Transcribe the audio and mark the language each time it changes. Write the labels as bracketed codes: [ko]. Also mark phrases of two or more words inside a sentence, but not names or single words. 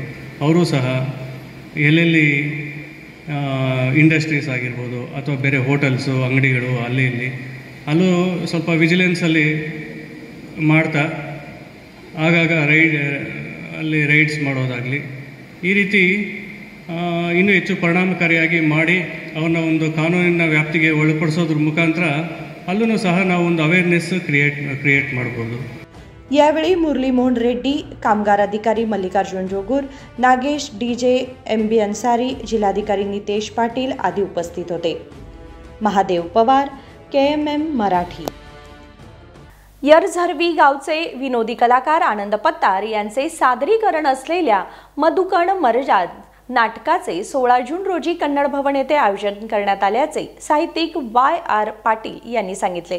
[kn] ಅವರು ಸಹ ಎಲ್ಲೆಲ್ಲಿ ಇಂಡಸ್ಟ್ರೀಸ್ ಆಗಿರ್ಬೋದು ಅಥವಾ ಬೇರೆ ಹೋಟೆಲ್ಸು ಅಂಗಡಿಗಳು ಅಲ್ಲೂ ಸ್ವಲ್ಪ ವಿಜಿಲೆನ್ಸಲ್ಲಿ ಮಾಡ್ತಾ ಆಗಾಗ ಅಲ್ಲಿ ರೈಡ್ಸ್ ಮಾಡೋದಾಗಲಿ ಈ ರೀತಿ ಇನ್ನೂ ಹೆಚ್ಚು ಪರಿಣಾಮಕಾರಿಯಾಗಿ ಮಾಡಿ ಅವನ್ನ ಒಂದು ಕಾನೂನಿನ ವ್ಯಾಪ್ತಿಗೆ ಒಳಪಡಿಸೋದ್ರ ಮುಖಾಂತರ ಅಲ್ಲೂ ಸಹ ನಾವು ಒಂದು [en] awareness create [kn] ಮಾಡ್ಬೋದು. [mr] यावेळी मुरली मोहन रेड्डी, कामगार अधिकारी मल्लिकार्जुन जोगूर, नागेश डीजे, MB अन्सारी, जिल्हाधिकारी नितेश पाटील आदी उपस्थित होते. महादेव पवार, KMM मराठी. यरझरवी गावचे विनोदी कलाकार आनंद पत्तार यांचे सादरीकरण असलेल्या मधुकण मरजाद नाटकाचे 16 जून रोजी कन्नड भवन येथे आयोजन करण्यात आल्याचे साहित्यिक YR पाटील यांनी सांगितले.